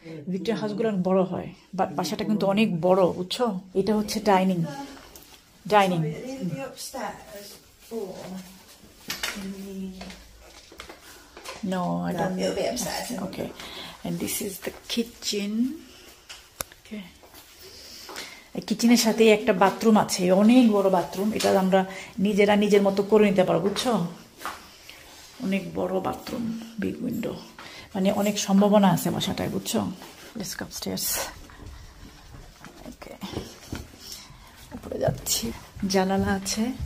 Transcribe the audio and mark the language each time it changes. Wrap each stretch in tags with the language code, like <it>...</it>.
<bn>Victoria হাউসগুলো বড় হয়, but বাসাটা কিন্তু অনেক বড়, বুঝছো? এটা হচ্ছে dining.</bn> <en>Dining No, I don't. It'll be upstairs. Okay, and this is the kitchen. Okay.</en> <bn>কিচেনের সাথে একটা বাথরুম আছে, অনেক বড় বাথরুম। এটা আমরা নিজেরা নিজের মতো করে নিতে পারবো, বুঝছো? অনেক বড় বাথরুম, বিগ উইন্ডো, মানে অনেক সম্ভাবনা আছে বাসাটায়, বুঝছো?</bn> <en>Let's go upstairs.</en> <bn>ওকে, উপরে যাচ্ছি। জানালা আছে।</bn>